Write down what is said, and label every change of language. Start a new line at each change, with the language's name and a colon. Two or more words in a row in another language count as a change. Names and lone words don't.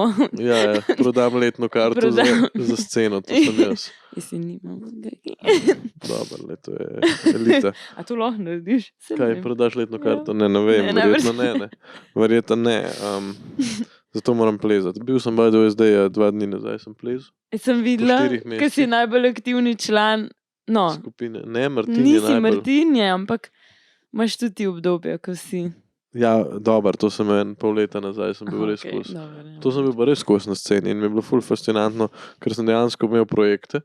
Slovenian: Ja, prodam letno karto za sceno, to sem jaz. Jaz si nimam. Dobro, to je elita. A to lahko narediš? Saj ne Kaj, vem. prodaš letno Ja. karto? Ne vem, Ne, verjetno ne. Verjetno ne. Zato moram plezati. Bil sem
English: by the way
Slovenian: zdaj 2 dni nazaj, sem plezal. Sem videla, 4 ker mesecih. si najbolj aktivni član. No, Skupine. Ne, Martin je nisi najbolj. Martin, je, ampak imaš tudi obdobje, ko si. Ja, dobro, to sem pol leta nazaj, sem bil res okej, skozi. dobro, ja. To sem bil pa res skozi na sceni in mi je bilo ful fascinantno, ker sem dejansko imel projekte.